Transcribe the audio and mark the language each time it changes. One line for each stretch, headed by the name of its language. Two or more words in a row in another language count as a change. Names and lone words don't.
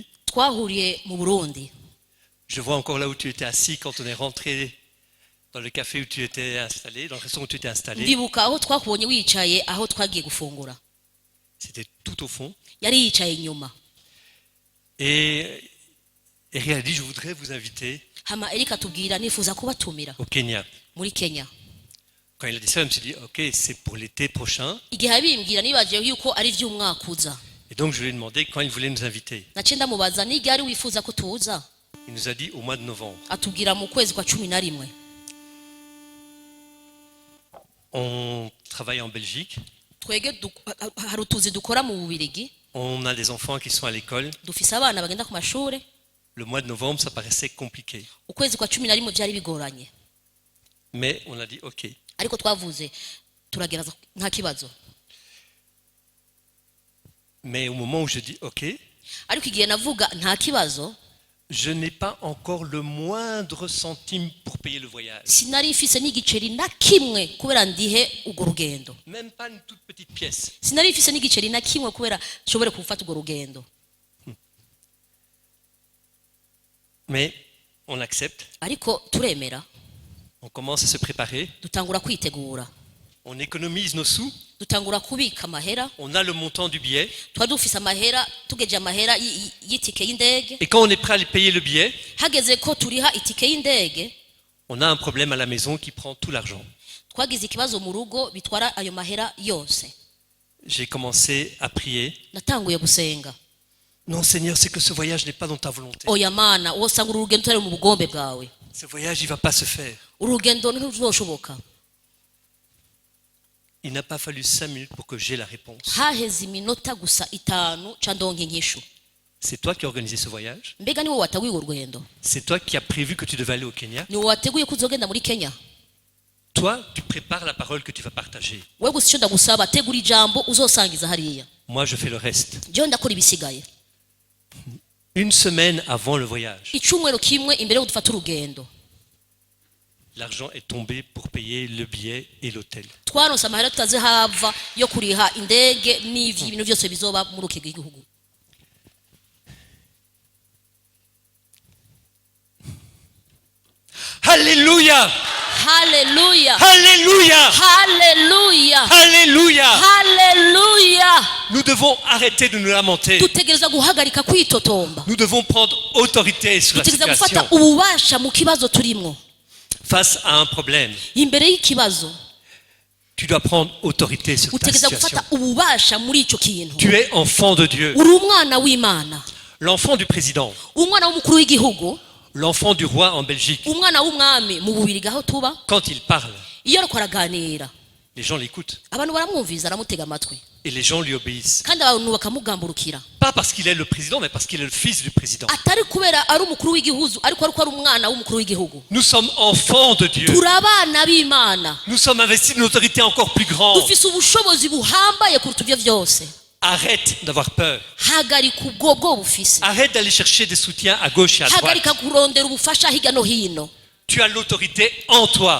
Rundi: Twahuriye mu Burundi.
French: Je vois encore là où tu étais assis quand on est rentré dans le café où tu étais installé, dans le restaurant où tu étais installé.
Rundi: Ndibuka aho twakubonye wicaye aho twagiye gufungura.
French: C'était tout au fond.
Rundi: Yari yicaye inyuma.
French: Et Eric a dit, je voudrais vous inviter
Rundi: Hama Eric atubwira nifuza kubatumira
French: au Kenya.
Rundi: muri Kenya.
French: Quand il a dit ça, je me suis dit, ok, c'est pour l'été prochain.
Rundi: Igihe abimbwira nibaje yuko ari vy'umwaka uza.
French: Et donc je lui ai demandé quand il voulait nous inviter.
Rundi: Nace ndamubaza ni gari wifuza ko tuza?
French: Il nous a dit au mois de novembre.
Rundi: Atubwira mu kwezi kwa 11.
French: On travaille en Belgique.
Rundi: Twege hari utuzi dukora mu Bubirigi.
French: On a des enfants qui sont à l'école.
Rundi: Dufise abana bagenda ku mashure.
French: Le mois de novembre, ça paraissait compliqué.
Rundi: Ukwezi kwa 11 byari bigoranye.
French: Mais on a dit, ok.
Rundi: Ariko twavuze turagereza nta kibazo.
French: Mais au moment où je dis, ok,
Rundi: Ariko igihe navuga nta kibazo,
French: je n'ai pas encore le moindre centime pour payer le voyage.
Rundi: sinari mfise n'igiceri na kimwe kubera ndihe urwo rugendo.
French: Même pas une toute petite pièce.
Rundi: Sinari mfise n'igiceri na kimwe kubera nshobore gufata urwo rugendo.
French: Mais on accepte.
Rundi: Ariko turemera,
French: On commence à se préparer.
Rundi: dutangura kwitegura.
French: On économise nos sous.
Rundi: Dutangura kubika amahera.
French: On a le montant du billet.
Rundi: Twari dufise amahera, tugeje amahera y'itike y'indege.
French: Et quand on est prêt à payer le billet,
Rundi: Hageze ko turiha itike y'indege,
French: on a un problème à la maison qui prend tout l'argent.
Rundi: twagize ikibazo mu rugo bitwara ayo mahera yose.
French: J'ai commencé à prier.
Rundi: Natanguye gusenga.
French: Non, Seigneur, c'est que ce voyage n'est pas dans ta volonté.
Rundi: Oya mana, wosanga urugendo utari mu bugombe bwawe.
French: Ce voyage, il ne va pas se faire.
Rundi: Urugendo ntiruzoshoboka.
French: Il n'a pas fallu 5 minutes pour que j'aie la réponse.
Rundi: Haheze iminota gusa 5 ca ndonke inyishu.
French: C'est toi qui as organisé ce voyage.
Rundi: Mbega niwe wateguye urwo rugendo?
French: C'est toi qui as prévu que tu devais aller au Kenya.
Rundi: Niwe wateguye ko uzogenda muri Kenya?
French: Toi, tu prépares la parole que tu vas partager.
Rundi: We gusa icyo ndagusaba, tegura ijambo uzosangiza hariya.
French: Moi, je fais le reste.
Rundi: Jewe ndakora ibisigaye.
French: Une semaine avant le voyage,
Rundi: Icumwero kimwe imbere yo gufata urugendo.
French: l'argent est tombé pour payer le billet et l'hôtel.
Rundi: twaronse amahera tutazi hava yo kuriha indege n'ibintu byose bizoba muri uki gihugu.
French: Alléluia!
Rundi: Haleluya,
French: Alléluia!
Rundi: haleluya,
French: Alléluia!
Rundi: haleluya.
French: Nous devons arrêter de nous lamenter.
Rundi: dutegereza guhagarika kwitotomba,
French: Nous devons prendre autorité sur la
Rundi: dutegereza gufata
French: situation.
Rundi: ububasha mu kibazo turimo.
French: Face à un problème,
Rundi: Imbere y'ikibazo
French: tu dois prendre autorité sur ta
Rundi: utegereza
French: situation.
Rundi: gufata ububasha muri ico kintu.
French: Tu es enfant de Dieu.
Rundi: uri umwana w'Imana,
French: L'enfant du président,
Rundi: umwana w'umukuru w'igihugu,
French: l'enfant du roi en Belgique,
Rundi: umwana w'umwami mu Bubirigi aho tuba.
French: quand il parle,
Rundi: Iyo ariko araganira
French: les gens l'écoutent
Rundi: abantu baramwumviriza, aramutega amatwi,
French: et les gens lui obéissent.
Rundi: kandi abantu bakamugamburukira,
French: Pas parce qu'il est le président, mais parce qu'il est le fils du président.
Rundi: atari kubera ari umukuru w'igihugu, ariko ari umwana w'umukuru w'igihugu.
French: Nous sommes enfants de Dieu.
Rundi: turi abana b'Imana,
French: Nous sommes investis d'une autorité encore plus grande.
Rundi: dufise ubushobozi buhambaye kuruta ibyo byose.
French: Arrête d'avoir peur.
Rundi: hagarika ubwo bufise,
French: Arrête d'aller chercher des soutiens à gauche et à droite.
Rundi: hagarika kurondera ubufasha hirya no hino.
French: Tu as l'autorité en toi